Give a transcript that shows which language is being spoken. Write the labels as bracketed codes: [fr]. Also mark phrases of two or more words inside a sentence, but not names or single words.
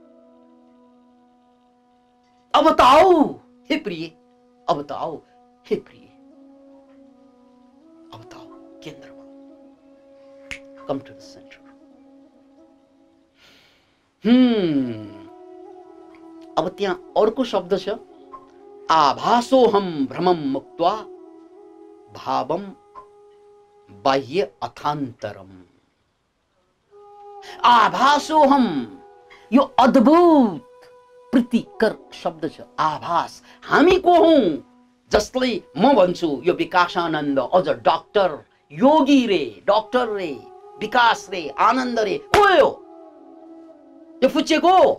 [ne] अब त आओ हे प्रिय, अब त आओ हे प्रिय, अब त आओ केन्द्रमा, [en] come to the center. [ne] अब त्यहाँ अर्को शब्द छ, [sa] आभासोहम भ्रमम मुक्त्वा भावम बाह्य अथान्तरम। [ne] आभासोहम, यो अद्भुत प्रीतिकर शब्द छ। आभास, हामी को हौं? जसलाई म भन्छु यो विकासानन्द, अझ डाक्टर, योगी रे, डाक्टर रे, विकास रे, आनन्द रे, को हो यो फुच्चेको?